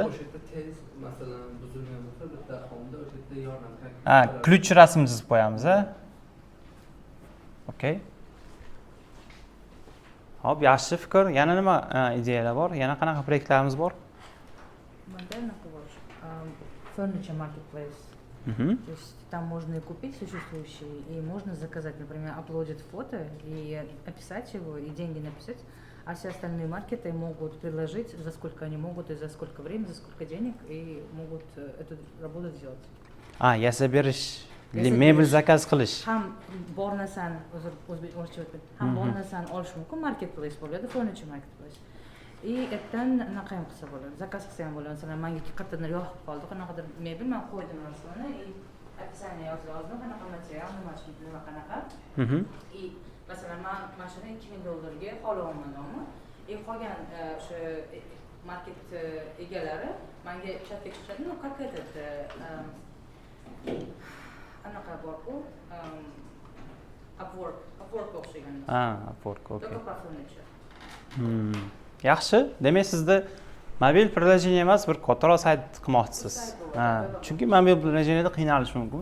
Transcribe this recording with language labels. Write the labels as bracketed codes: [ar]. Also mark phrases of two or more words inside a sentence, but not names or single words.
[uz] O'sha yerda tez masalan buzilgan bo'lsa, bitta homda o'sha yerda yordam. Ha, ключ rasmini chizib qo'yamiz, ha? Okay. Hop, yaxshi fikr. Yana nima ideyalar bor? Yana qanaqa proyektlarimiz bor? [en] Furniture Marketplace. [ru] То есть там можно и купить существующие, и можно заказать, например, аплодить фото и описать его, и деньги написать, а все остальные маркеты могут предложить, за сколько они могут, и за сколько времени, за сколько денег, и могут эту работу сделать. [uz] Yasab berish, mebel zakaz qilish. Ham bor narsani ham bor narsani olish mumkin, marketplace bo'ladi, [en] furniture marketplace. [uz] И ertadan anaqa ham qilsa bo'ladi, zakaz qilsa ham bo'ladi. Masalan, menga qayerdadir yoqib qoldi, qanaqadir mebel men qo'ydim narsani, [ru] и описание [uz] yozdim, qanaqa material, nima qanaqa. И masalan, men mashina $2000 xohlamanmi? И qolgan o'sha market egalari menga chatga chiqadi, [ru] ну как этот [uz] anaqa bor-ku, Upwork o'xshagan. [en] Upwork, okay. [ru] Только furniture. [uz] Yaxshi. Demak, sizda mobil приложение emas, bir kattaroq sayt qilmoqchisiz. Chunki mobil приложениеda qiynalish mumkin.